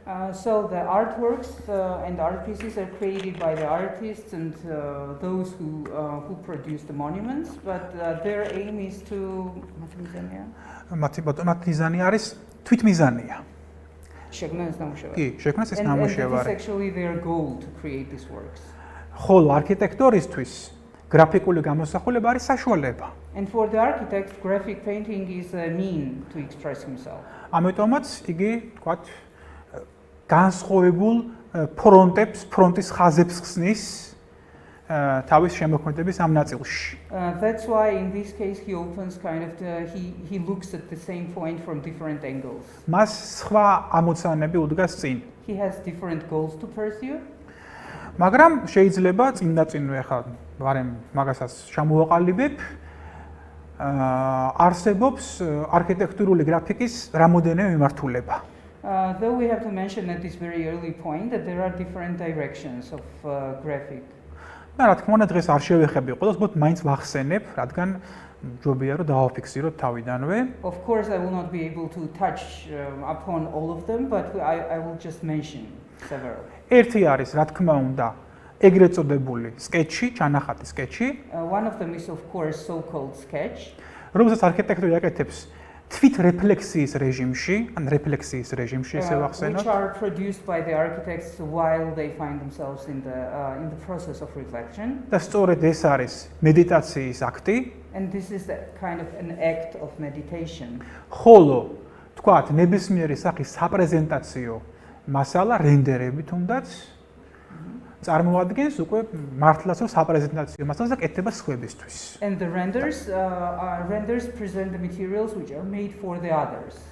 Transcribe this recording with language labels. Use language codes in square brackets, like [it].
[en] So the artworks and art pieces are created by the artists and those who produce the monuments, but their aim is to [ka] მათმიზანი არის თვითმიზანია. შექმნას ნამუშევარი. კი, შექმნას ეს ნამუშევარი. [en] And this is actually their goal to create these works. [ka] ხოლო არქიტექტორისთვის გრაფიკული გამოსახულება არის საშუალება. [en] And for the architect, graphic painting is a mean to express himself. [ka] ამიტომაც იგი, თქვათ, განსხვავებულ ფრონტის ხაზებს ხსნის თავის შემოქმედების ამ ნაწილში. [en] That's why in this case he opens he looks at the same point from different angles. [ka] მას სხვა ამოცანები უდგას წინ. [en] He has different goals to pursue. [ka] მაგრამ შეიძლება წინდაწინვე ხა ვარემ მაგასაც ჩამოვაყალიბებ. არსებობს არქიტექტურული გრაფიკის რამოდენიმე მიმართულება. [en] Though we have to mention at this very early point that there are different directions of graphic. [ka] და რა თქმა უნდა დღეს არ შევეხები ყველას, but მაინც ვახსენებ, რადგან ჯობია რომ დავაფიქსიროთ თავიდანვე. [en] Of course I will not be able to touch upon all of them, but I will just mention several. [ka] ერთი არის, რა თქმა უნდა, ეგრეთ წოდებული სკეჩი, ჩანახატი სკეჩი. [en] One of them is of course so-called sketch. [ka] რომელსაც არქიტექტორი აკეთებს თვით რეფლექსიის რეჟიმში, ან რეფლექსიის რეჟიმში ესე ვახსენოთ. [en] Which are produced by the architects while they find themselves in the process of reflection. [ka] და სწორედ ეს არის მედიტაციის აქტი. [en] And this is a kind of an act of meditation. [ka] ხოლო, თქვათ, ნებისმიერი სახის საპრეზენტაციო მასალა რენდერები თუნდაც წარმოადგენს უკვე მართლაც საპრეზენტაციო მასალას და კეთდება სხვებისთვის. [en] And the renders present the materials which are made for the others.